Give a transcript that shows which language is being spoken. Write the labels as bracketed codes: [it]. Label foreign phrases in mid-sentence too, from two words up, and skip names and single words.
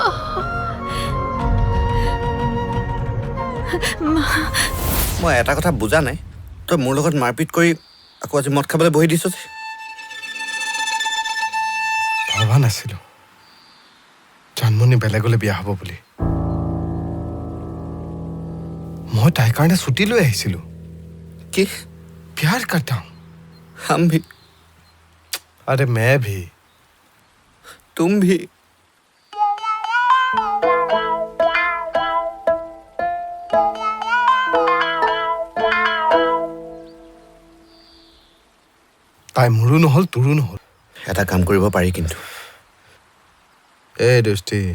[as] মই এটা কথা বুজা নাই তই মোৰ লগত মাৰপিট কৰি আকৌ আজি মদ খাবলৈ বহি দিছ ভবা নাছিলোঁ জানমণি বেলেগলৈ বিয়া হ'ব বুলি মই তাইৰ কাৰণে ছুটি লৈ আহিছিলোঁ কি [hi] प्यार करता हूँ हम भी अरे मैं भी तुम भी [as] তাই মোৰো নহ'ল তোৰো নহ'ল এটা কাম কৰিব পাৰি কিন্তু এই দোস্তি